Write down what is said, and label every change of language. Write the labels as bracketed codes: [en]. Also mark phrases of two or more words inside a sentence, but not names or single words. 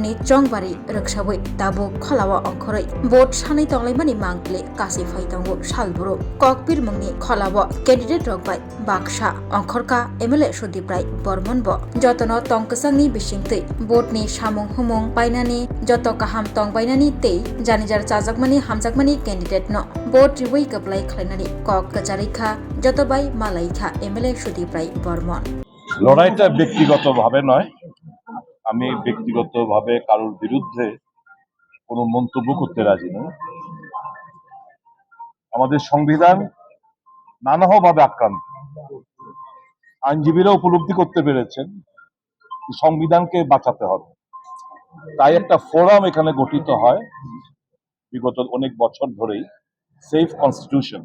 [trp] ni Chongbari Rakshawi Tabu Khalawa Onkhorei Vote Shani Tonglaimani Mangkle Kasi Faitango Shalburo Kokbir Mungni Khalawa Candidate Rogbai Baksha Onkhorka MLA Shudiprai Bormonbo Jotono Tongkasangni Bishingtei Vote ni Shamung Humung Painani Joto Kaham Tongbainani Tei Janijar Chajakmani Hamjakmani Candidate no Vote Riwai Kaplai Khlainani Kok Kajarikha Jotobai Malaikha MLA Shudiprai Bormon [bn] লড়াইটা ব্যক্তিগতভাবে নয়, আমি ব্যক্তিগতভাবে কারোর বিরুদ্ধে কোনো মন্তব্য করতে রাজি নই। আমাদের সংবিধান নানাভাবে আক্রান্ত। আইনজীবীরা উপলব্ধি করতে পেরেছেন সংবিধানকে বাঁচাতে হবে, তাই একটা ফোরাম এখানে গঠিত হয় বিগত অনেক বছর ধরেই, সেফ কনস্টিটিউশন।